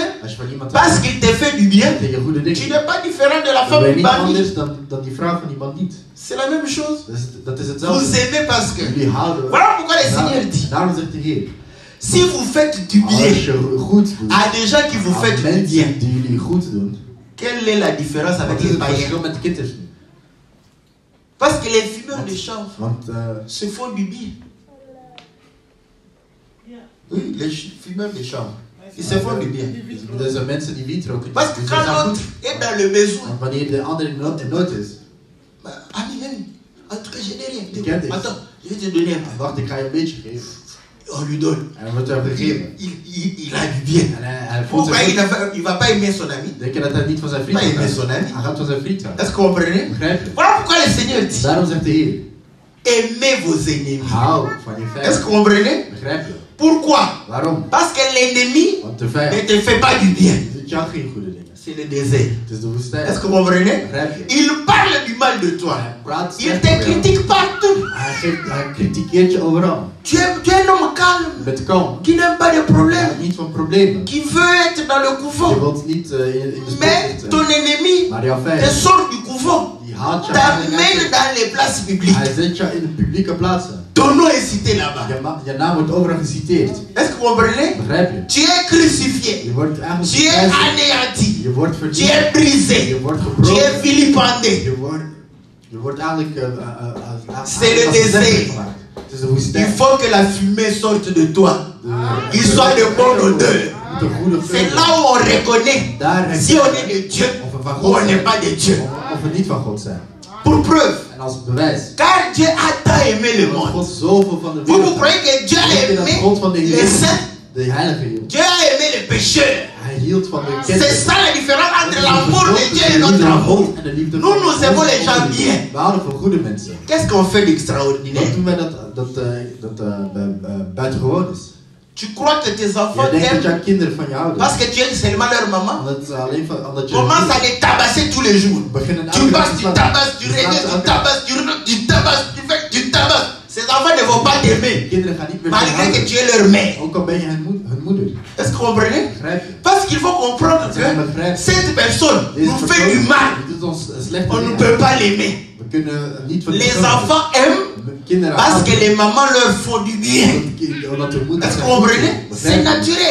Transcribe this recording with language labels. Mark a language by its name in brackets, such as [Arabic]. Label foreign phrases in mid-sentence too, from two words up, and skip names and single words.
[Dutch] als je van iemand [French] parce [Dutch] houdt, [French] qu'il te fait du bien, [Dutch] tegen je goede [French] tu [Dutch] dingen. [French] n'es pas différent de la [Dutch] Dan ben [French] femme [Dutch] je [French] du [Dutch] niet [French] bandit. [Dutch] anders dan die vrouw van die bandiet. [French] C'est la même chose. [Dutch] Dat is [French] Vous [Dutch] hetzelfde. [French] aimez parce que. [Dutch] Jullie houden. [French] Voilà pourquoi le Seigneur [Dutch] Daarom, [French] dit, [Dutch] daarom zegt de Heer. [French] si vous faites du [Dutch] Als [French] bien [Dutch] je goed doet [French] à des gens qui vous [Dutch] aan [French] faites du bien, [Dutch] mensen die jullie goed doen, [French] quelle est la différence avec [Dutch] wat is [French] les [Dutch] het [French] païens? [Dutch] verschil met de kitters nu? [French] Parce que les fumeurs de chanvre [Dutch] Want [French] se font du bien. Oui, les fumeurs de chanvre, ils se font du bien. [Dutch] deze mensen die wiet roken, [French] Parce que [Dutch] die [French] quand [Dutch] zijn goed. [French] l'autre est dans le besoin, [Dutch] Want wanneer de ander in nood is, [French] ami, viens. En tout cas, je n'ai rien. [Dutch] Ik heb dit. [French] Attends, je vais te donner un peu. [Dutch] wacht, ik ga je een beetje geven. [French] On lui donne. [Dutch] En hij wordt hem gegeven. [French] Il a du bien. [Dutch] En hij voelt [French] Pourquoi [Dutch] zich [French] il [Dutch] goed. [French] ne va pas aimer son ami? [Dutch] Denk je dat hij niet van zijn vriend [French] Pas aimer [Dutch] houdt? [French] son ami. [Dutch] Hij gaat van zijn vriend houden. [French] Est-ce que vous comprenez? [Dutch] Begrijp je? [French] Voilà pourquoi le Seigneur dit, [Dutch] Daarom zegt de Heer, [French] aimez vos ennemis. [Dutch] hou van je [French] Est-ce que [Dutch] vijand. [French] vous comprenez? [Dutch] Begrijp je? [French] Pourquoi? [Dutch] Waarom? [French] Parce que l'ennemi [Dutch] Want de [French] ne [Dutch] vijand [French] te fait pas du bien. [Dutch] doet jou geen goede dingen. [French] C'est le désert. [Dutch] Het is de woestijn. [French] Est-ce que vous comprenez? [Dutch] Begrijp je? [French] Il parle du mal de toi. [Dutch] Hij praat [French] Il [Dutch] slecht [French] te [Dutch] over jou. [French] critique partout. [Dutch] Hij kritikeert je overal. [French] Tu es un homme calme, [Dutch] Je bent kalm. [French] qui n'aime pas de [Dutch] Je [French] problèmes, [Dutch] houdt niet van problemen. [French] qui veut être dans le [Dutch] Je [French] couvent. [Dutch] wilt niet in de spot [French] Mais [Dutch] zitten. [French] ton ennemi [Dutch] Maar jouw [French] te [Dutch] vijand, [French] sort du couvent, [Dutch] die haalt je [French] t'amène [Dutch] eigenlijk [French] dans les places publiques. [Dutch] Hij zet je in de publieke plaatsen. [French] Ton nom est cité là-bas. [Dutch] Je naam wordt overal geciteerd. [French] Est-ce que vous comprenez? [Dutch] Begrijp je? [French] Tu es crucifié. [Dutch] Je wordt eigenlijk [French] Tu es [Dutch] gepijnigd. [French] anéanti. [Dutch] Je wordt [French] Tu [Dutch] verdiend. [French] es brisé. [Dutch] Je wordt [French] Tu es [Dutch] gebroken. [French] vilipendé. [Dutch] Je wordt eigenlijk [French] C'est le désert. [Dutch] Het is de [French] Il [Dutch] woestijn. [French] faut que la fumée sorte de toi. Qu'il soit de bonne odeur. [Dutch] De goede [French] C'est [Dutch] geur. [French] là où on reconnaît [Dutch] Daar [French] si on est de Dieu [Dutch] of we van [French] ou [Dutch] God [French] on n'est [Dutch] zijn. [French] pas de Dieu. [Dutch] Of we niet van God zijn. [French] Pour preuve, [Dutch] En als bewijs. [French] car Dieu a tant aimé le [Dutch] Dat [French] monde. [Dutch] God zoveel van de [French] Vous [Dutch] wereld [French] croyez que Dieu a [Dutch] Denk je dat [French] aimé [Dutch] God van de [French] les [Dutch] wereld [French] saints? [Dutch] de heilige hield? [French] Dieu a aimé les pécheurs. [Dutch] Hij hield van de [French] C'est [Dutch] ketters. [French] ça la différence entre l'amour de Dieu et notre amour. [Dutch] En de liefde [French] Nous, [Dutch] van [French] nous aimons les gens [Dutch] God. [French] bien. [Dutch] We houden van goede mensen. [French] Qu'est-ce qu'on fait [Dutch] Wat [French] d'extraordinaire? [Dutch] doen wij dat buitengewoon is? [French] Tu crois que tes enfants [Dutch] Jij denkt dat [French] t'aiment [Dutch] jouw kinderen van je houden. [French] parce que tu aimes seulement leur maman? [Dutch] Omdat je [French] Commence à les tabasser tous les jours. [Dutch] beginnen [French] Tu [Dutch] elke dag [French] passes, [Dutch] te [French] tu [Dutch] slaan. [French] tabasses, tu reviens, tu tabasses, tu reviens, tu tabasses, tu fais, tu tabasses. Ces enfants ne vont pas t'aimer, [Dutch] Kinderen gaan niet meer van je [French] malgré que [Dutch] houden. [French] tu es leur mère. [Dutch] Ook al ben je hun moeder. [French] Est-ce que vous comprenez? [Dutch] Begrijp je? [French] Parce qu'il faut comprendre [Dutch] Dat zijn [French] que [Dutch] begrijpen. [French] cette personne [Dutch] Deze [French] nous fait du [Dutch] persoon [French] mal. [Dutch] die doet ons slechte [French] On ne [Dutch] dingen. [French] peut pas l'aimer. [Dutch] We kunnen niet van die [French] Les [Dutch] persoon [French] enfants aiment [Dutch] houden. Kinderen [French] parce que [Dutch] houden. [French] les mamans leur font du bien. [Dutch] Omdat de moeder [French] Est-ce que [Dutch] zijn [French] vous [Dutch] goed [French] comprenez? [Dutch] doet. [French] C'est [Dutch] Begrijp je? [French] naturel.